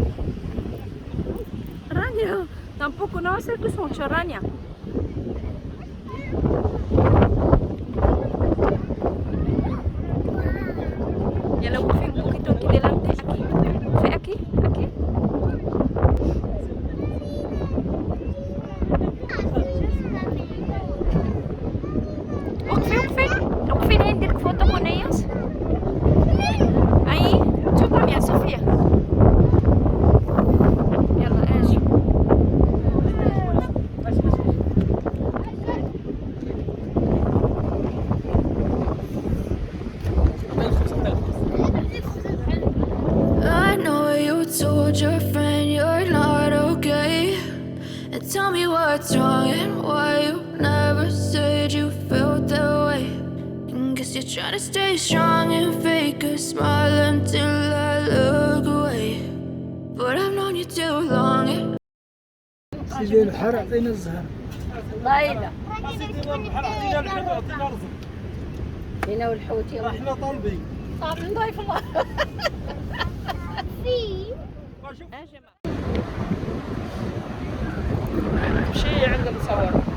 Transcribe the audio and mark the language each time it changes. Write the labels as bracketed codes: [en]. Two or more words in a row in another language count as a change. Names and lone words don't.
[es] Rania, tampoco no va a ser que es mucho, Rania. Ya lo puse un poquito aquí delante, aquí. Ve aquí, aquí. [ar] وقفي لين نديرك فوطو [es] con ellas. Ahí, tú también, Sofía. [ar] يلا اجي. [en] I know you told your friend you're not okay. And tell me what's wrong and why you never said you felt that way. And guess you're trying to stay strong and fake a smile until I look away. But I've known you too long. [ar] سيدي البحر عطينا الزهر. لايلة عطينا الرزق. هنا والحوت يلا. احنا طالبين. طاب نضيف الله. مشي عند المصور.